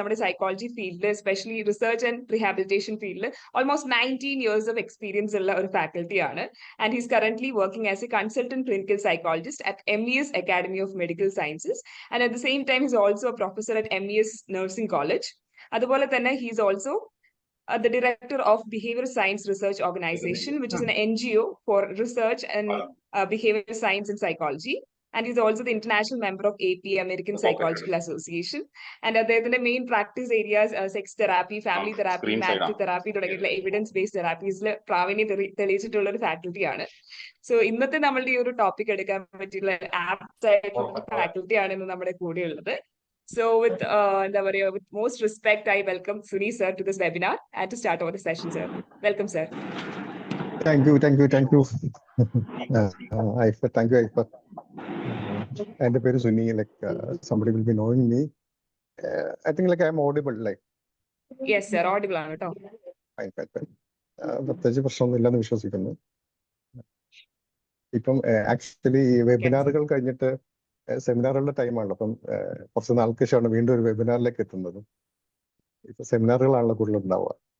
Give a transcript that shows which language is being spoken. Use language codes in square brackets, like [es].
[ml] നമ്മുടെ സൈക്കോളജി ഫീൽഡിൽ, especially research and rehabilitation ഫീൽഡിൽ ഓൾമോസ്റ്റ് 19 years ഓഫ് എക്സ്പീരിയൻസ് ഉള്ള ഒരു ഫാക്കൽറ്റി ആണ്. [en] And he's currently working as a consultant clinical psychologist at MES academy of medical sciences. And at the same time his also a professor at MES nursing college. [ml] അതുപോലെ തന്നെ [en] He's also the director of Behavior Science Research Organization, which is an NGO for research and behavior science and psychology. And he's also the international member of APA, American Psychological Association. And the main practice areas sex therapy, family therapy, marriage therapy [ml] തുടങ്ങിയിട്ടുള്ള evidence based തെറാപ്പീസിൽ പ്രാവീണ്യം തെളിയിച്ചിട്ടുള്ള ഒരു ഫാക്കൽറ്റിയാണ്. So ഇന്നത്തെ നമ്മളുടെ ഈ ഒരു topic എടുക്കാൻ പറ്റിയുള്ള apt ആയിട്ടുള്ള ഫാക്കൽറ്റിയാണ് ഇന്ന് നമ്മുടെ കൂടെ ഉള്ളത്. [en] So with most respect, I welcome Suni sir to this webinar and to start over the session, sir. Welcome, sir. Thank you. Aifat, thank you, Aifat. And the name is Suni, like somebody will be knowing me. I think like I'm audible, like. Yes, sir, audible [ml] ആണ് കേട്ടോ. [en] Fine. [ml] പ്രത്യേകിച്ച് പ്രശ്നമൊന്നുമില്ലെന്ന് വിശ്വസിക്കുന്നു. ഇപ്പം actually വെബിനാറുകൾ കഴിഞ്ഞിട്ട് സെമിനാറുകളുടെ ടൈമാണല്ലോ. അപ്പം കുറച്ച് നാൾക്ക് ശേഷമാണ് വീണ്ടും ഒരു വെബിനാറിലേക്ക് എത്തുന്നത്. ഇപ്പൊ സെമിനാറുകളാണല്ലോ കൂടുതൽ ഉണ്ടാവുക.